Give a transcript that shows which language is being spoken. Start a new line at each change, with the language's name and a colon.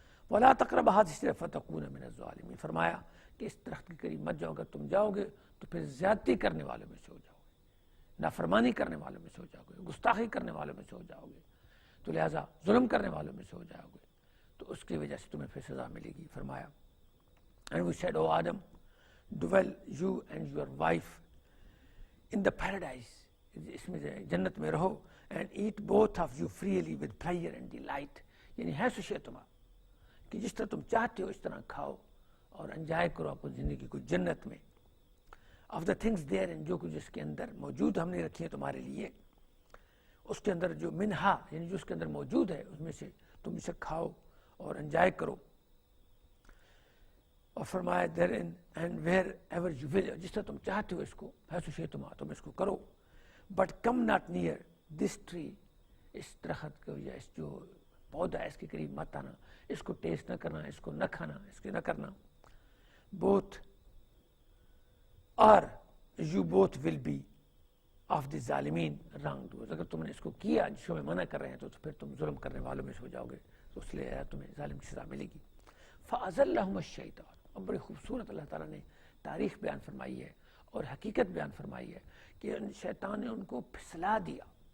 Arabic: وَلَا تَقْرَبُوا هَٰذِهِ الشَّجَرَةَ فَتَكُونَ مِنَ الظَّالِمِينَ.
Urdu: فرمایا کہ اس درخت کے قریب مت جاؤ, اگر تم جاؤ گے تو پھر زیادتی کرنے والوں میں سے ہو جاؤ گے, نافرمانی کرنے والوں میں سے ہو جاؤ گے, گستاخی کرنے والوں میں سے ہو جاؤ گے, تو لہٰذا ظلم کرنے والوں میں سے ہو جاؤ گے, تو اس کی وجہ سے تمہیں پھر سزا ملے گی.
English: فرمایا And we said, O Adam, dwell you and your wife in the paradise.
Urdu: اس میں جنت میں رہو,
English: and eat both of you freely with pleasure and delight.
Urdu: یعنی
Arabic: حیث شئتما,
Urdu: کہ جس طرح تم چاہتے ہو اس طرح کھاؤ اور انجوائے کرو اپنی زندگی کو جنت میں.
English: Of the things there, and
Urdu: جو کچھ اس کے اندر موجود ہم نے رکھی ہے تمہارے لیے, اس کے اندر جو منہا یعنی جو اس کے اندر موجود ہے اس میں سے تم اسے کھاؤ اور انجوائے کرو. اور فرمایا
English: therein and wherever you will,
Urdu: جس طرح تم چاہتے ہو اس کو,
Arabic: حیث شئتما,
Urdu: تم اس کو کرو.
English: But come not near this tree,
Urdu: اس درخت کو یا اس جو پودا ہے اس کے قریب مت آنا, اس کو ٹیسٹ نہ کرنا, اس کو نہ کھانا, اس کے نہ کرنا.
English: Both or you both will be of the ظالمین wrong doers.
Urdu: اگر تم نے اس کو کیا جس کو میں منع کر رہے ہیں تو پھر تم ظلم کرنے والوں میں سے ہو جاؤ گے, تو اس لیے تمہیں ظالم کی سزا ملے گی.
Arabic: فَأَزَلَّهُمَ الشَّيْطَانُ.
Urdu: اب بڑی خوبصورت اللہ تعالیٰ نے تاریخ بیان فرمائی ہے اور حقیقت بیان فرمائی ہے کہ شیطان نے ان کو پھسلا دیا.